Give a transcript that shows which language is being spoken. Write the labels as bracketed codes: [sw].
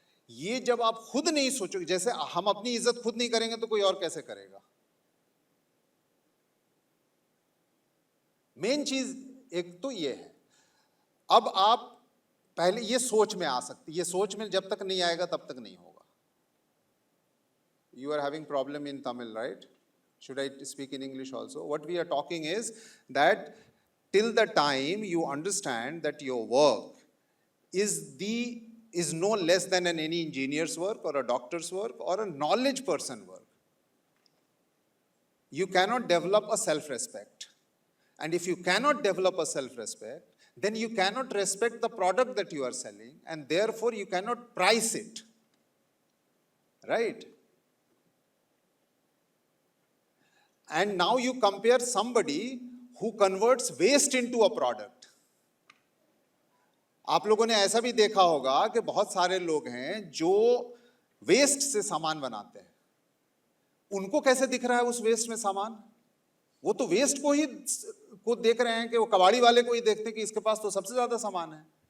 [hi] ये जब आप खुद नहीं सोचोगे, जैसे हम अपनी इज्जत खुद नहीं करेंगे तो कोई और कैसे करेगा। मेन चीज एक तो ये है। अब आप पहले ये सोच में आ सकती, ये सोच में जब तक नहीं आएगा तब तक नहीं होगा। [en] You are having problem in Tamil, right? Should I speak in English also? What we are talking is that till the time you understand that your work is no less than any engineer's work or a doctor's work or a knowledge person work, you cannot develop a self-respect. And if you cannot develop a self-respect, then you cannot respect the product that you are selling, and therefore you cannot price it. Right? And now you compare somebody who converts waste into a product. [hi] आप लोगों ने ऐसा भी देखा होगा कि बहुत सारे लोग हैं जो वेस्ट से सामान बनाते हैं। उनको कैसे दिख रहा है उस वेस्ट में सामान? वो तो वेस्ट को देख रहे हैं कि वो कबाड़ी वाले को ही देखते हैं कि इसके पास तो सबसे ज्यादा सामान है।